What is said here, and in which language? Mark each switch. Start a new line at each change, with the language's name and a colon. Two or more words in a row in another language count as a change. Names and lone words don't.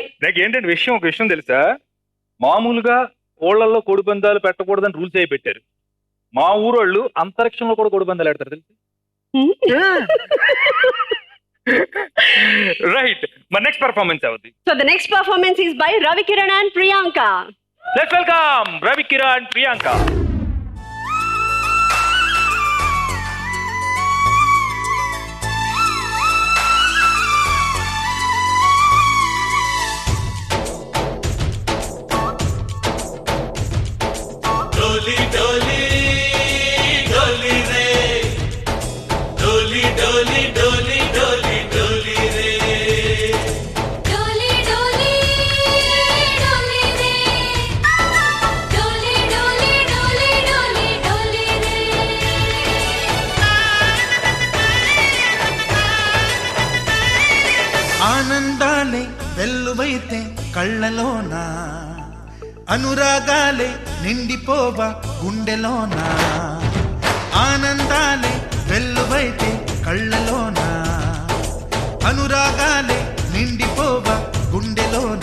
Telugu: నాకు ఏంటంటే ఒక విషయం తెలుసా, మామూలుగా ఊళ్ళల్లో కోడి పందాలు పెట్టకూడదని రూల్స్ అయి పెట్టారు. మా ఊరోళ్ళు అంతరిక్షంలో కూడా కోడి పందాలు ఆడతారు తెలుసు. రైట్, మరి
English: next performance
Telugu: అవుద్ది.
English: So the next performance is by Ravi Kiran and Priyanka. Let's welcome Ravi Kiran and Priyanka.
Hindi: डोली डोली डोली रे, डोली डोली डोली डोली डोली रे, डोली डोली डोली रे, डोली डोली डोली डोली डोली रे.
Telugu: ఆనందాలే వెల్లువైతే కళ్ళలోన, అనురాగాలే నిండిపోవ గుండెలోన. ఆనందాలే వెల్లువైతే కళ్ళలోన, అనురాగాలే నిండిపోవ గుండెలోన.